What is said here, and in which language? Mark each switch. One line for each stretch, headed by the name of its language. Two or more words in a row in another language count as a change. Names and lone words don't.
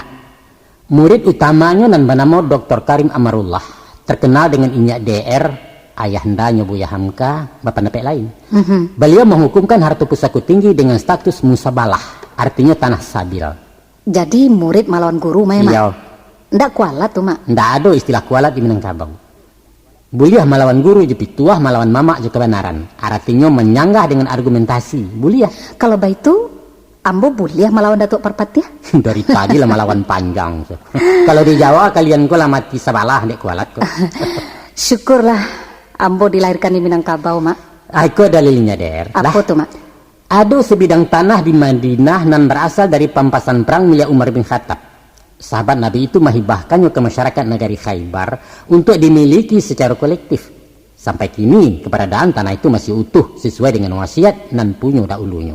Indonesian: Murid utamanya nan bernama Dr. Karim Amarullah, terkenal dengan Inyak DR, ayahandanya Buya Hamka, bapak nepek lain. Beliau menghukumkan harta pusaka tinggi dengan status musabalah, artinya tanah sabil. Jadi murid melawan guru memang? Iya.
Minangkabau: Ndak kualat tuh mak? Ndak ada istilah kualat di Minangkabau. Buliah melawan guru je pituah melawan mamak je kebenaran.
Indonesian: Artinya menyanggah dengan argumentasi.
Minangkabau: Buliah. Kalau baitu ambo buliah melawan Datuk Parpati ya? Dari tadi lah melawan panjang. Kalau di Jawa kalian ko lah mati sabalah dek kualat ko. Syukurlah ambo dilahirkan di Minangkabau mak. Aku dalilnya der.
Indonesian: Apa tuh mak? Ada sebidang tanah di Madinah nan berasal dari pampasan perang milik Umar bin Khattab. Sahabat Nabi itu menghibahkannya ke masyarakat negeri Khaybar untuk dimiliki secara kolektif. Sampai kini keberadaan tanah itu masih utuh sesuai dengan wasiat nan punya dahulunya.